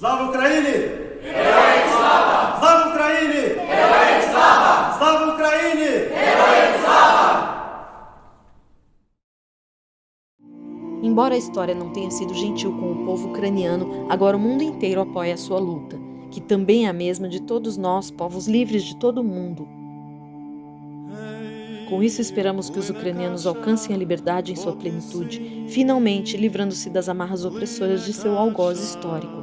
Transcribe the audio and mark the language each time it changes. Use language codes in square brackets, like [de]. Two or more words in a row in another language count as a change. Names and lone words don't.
[uk] Україні! Героям слава! Слава Україні! Героям слава! Слава Україні! Героям слава! [pt] Embora a história não tenha sido gentil com o povo ucraniano, agora o mundo inteiro apoia a sua luta, que também é a mesma de todos nós, povos livres de todo o mundo. Com isso, esperamos que os ucranianos alcancem a liberdade em sua plenitude, finalmente livrando-se das amarras opressoras de seu algoz histórico.